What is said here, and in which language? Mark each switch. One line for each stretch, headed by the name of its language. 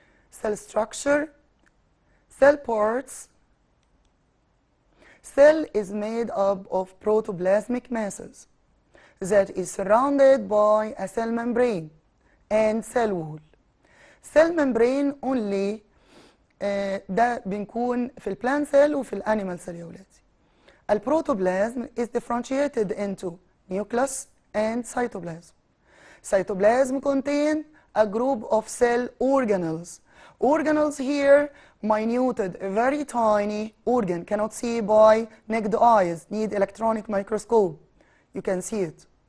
English: Cell structure, cell parts. Cell is made up of protoplasmic masses that is surrounded by a cell membrane and cell wall. Cell membrane only
Arabic: ده بنكون في البلانت سيل وفي الانيمال سيل يا ولادي.
English: البروتوبلازم is differentiated into nucleus and cytoplasm. Cytoplasm contain a group of cell organelles. Organelles here minuted, very tiny organ, cannot see by naked eyes, need electronic microscope. You can see it.